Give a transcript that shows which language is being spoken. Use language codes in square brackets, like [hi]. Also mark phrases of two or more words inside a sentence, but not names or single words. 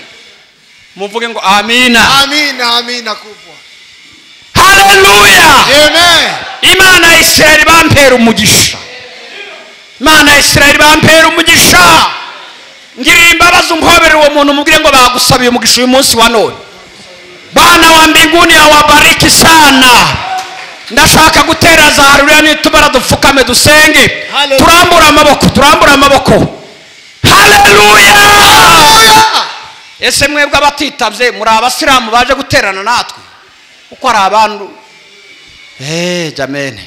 [rw] Muvuge ngo amina. Amina. Amina kubwa. Haleluya. Amen. Imana ya Israeli bampera umugisha. Imana ya Israeli bampera umugisha. Ngirira imbabazi umpobere uwo muntu mubwire ngo bagusabiye umugisha uyu munsi wa none. [sw] Bwana wa mbinguni awabariki sana. [rw] Ndashaka gutera za haleluya nitubara dupfukame dusenge. Turambura amaboko. Haleluya. Ese mwebwe abatitavye muri abasiramu baje guterana natwe uko ari abantu amen.